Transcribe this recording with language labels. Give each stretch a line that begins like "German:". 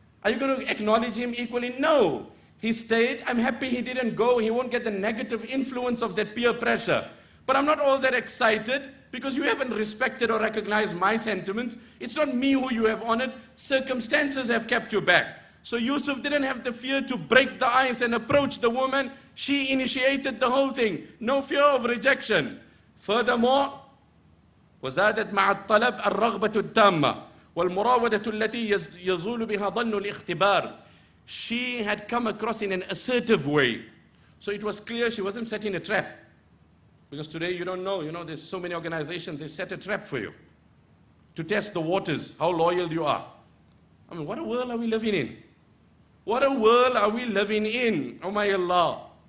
English: Are you going to acknowledge him equally? No. He stayed, I'm happy he didn't go, he won't get the negative influence of that peer pressure. But I'm not all that excited because you haven't respected or recognized my sentiments. It's not me who you have honored. Circumstances have kept you back. So Yusuf didn't have the fear to break the ice and approach the woman. She initiated the whole thing. No fear of rejection. Furthermore,
Arabic: وزادت مع الطلب الرغبة التامة والمراودة التي يزول بها ظن الاختبار.
English: She had come across in an assertive way. So it was clear she wasn't setting a trap. Because today you don't know, there's so many organizations, they set a trap for you to test the waters, how loyal you are. I mean, what a world are we living in? What a world are we living in, oh my Allah.